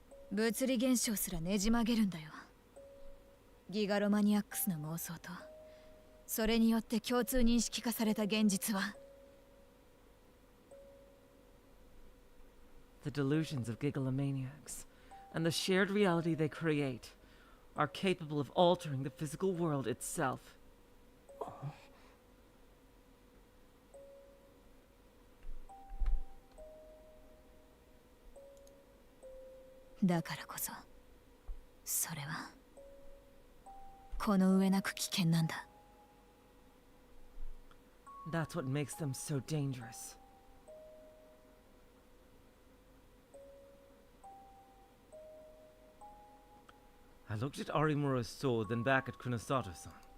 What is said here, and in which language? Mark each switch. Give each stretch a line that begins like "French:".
Japanese: 物理現象すらねじ曲げるんだよ。ギガロマニアックスの妄想とそれによって共通認識化された現実は
English: The delusions of gigalomaniacs and the shared reality they create are capable of altering the physical world itself.
Japanese: だからこそ、それはこの上なく危険なんだ。
English: That's what makes them so dangerous. I looked at Arimuro's sword, then back at Kunosato-san.